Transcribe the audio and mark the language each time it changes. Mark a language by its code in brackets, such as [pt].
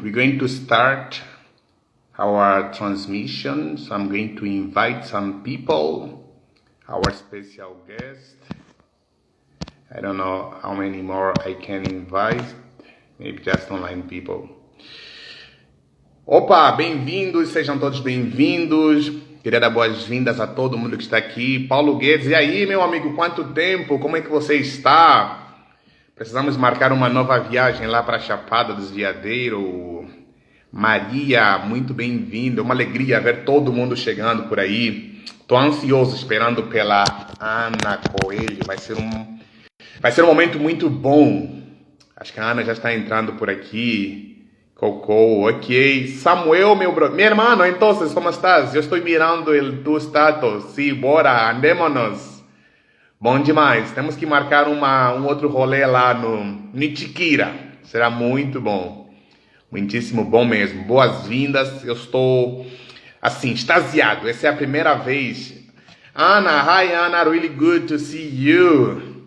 [en] We're going to start our transmission. So I'm going to invite some people, our special guest. I don't know how many more I can invite. Maybe just online people. [pt] Opa, bem-vindos, sejam todos bem-vindos. Queria dar boas-vindas a todo mundo que está aqui. Paulo Guedes, e aí, meu amigo, quanto tempo? Como é que você está? Precisamos marcar uma nova viagem lá para a Chapada dos Veadeiros. Maria, muito bem-vinda. Uma alegria ver todo mundo chegando por aí. Estou ansioso esperando pela Ana Coelho. Vai ser um momento muito bom. Acho que a Ana já está entrando por aqui. Coco, ok. Samuel, meu hermano, então, como estás? Eu estou mirando o tu status. Sim, bora, andémonos. Bom demais. Temos que marcar um outro rolê lá no Nitiquira. Será muito bom. Muitíssimo bom mesmo. Boas-vindas. Eu estou, assim, extasiado. Essa é a primeira vez. [en] Ana, hi Ana, really good to see you.